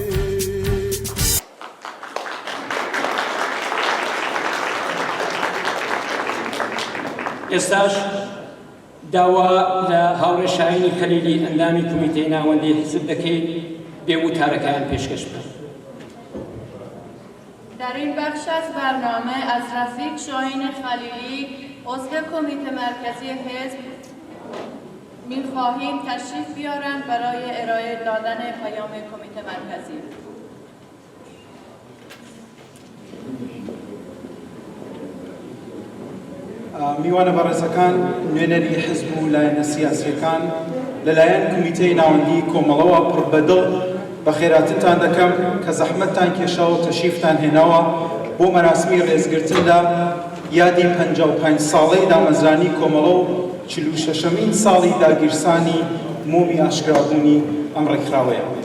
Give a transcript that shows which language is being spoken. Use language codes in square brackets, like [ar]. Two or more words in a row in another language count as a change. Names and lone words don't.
[ckb] ئێستاش داوا لە هاوڕێ شاهینی خەلیلی ئەندامی کۆمیتەی ناوەندی حزب دەکەین بێ وتارەکان پێشکەش بکەن. [fa] در این بخش از برنامه از رفیق شاهین خلیلی عضو کمیته مرکزی حزب می‌خواهیم تشریف بیارند برای ارائه دادن پیام کمیته مرکزی. [ckb] میوانە بەڕێزەکان نوێنەری حزب و لایەنە سیاسیەکان لەلایەن کمیتەی ناوەندی کۆمەڵەوە پڕ بەدڵ بە خێراتتان دەکەم کە زەحمەتتان کێشاوە و تەشریفتان هێناوە بۆ مەراسمی ڕێزگرتندا یادی 55 ساڵەی دامەزرانی کۆمەڵە و 46مین ساڵی داگیرسانی مومی ئاشکرابوونی ئەم ڕێکخراوەیە.